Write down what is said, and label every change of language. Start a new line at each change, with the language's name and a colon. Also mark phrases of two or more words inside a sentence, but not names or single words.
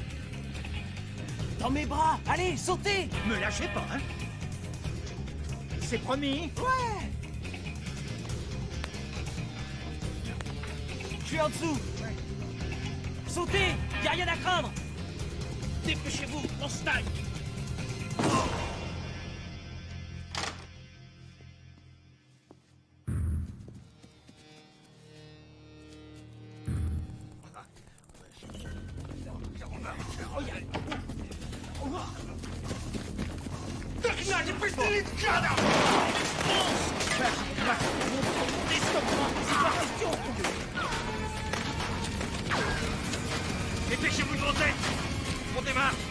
French: Dans mes bras! Allez, sautez! Me lâchez pas, hein? C'est promis? Ouais! Je suis en dessous! Sautez! Y'a rien à craindre! Dépêchez-vous, on se taille!
Russian: Догнать и пристрелить гада!
French: Dépêchez-vous de monter! On démarre!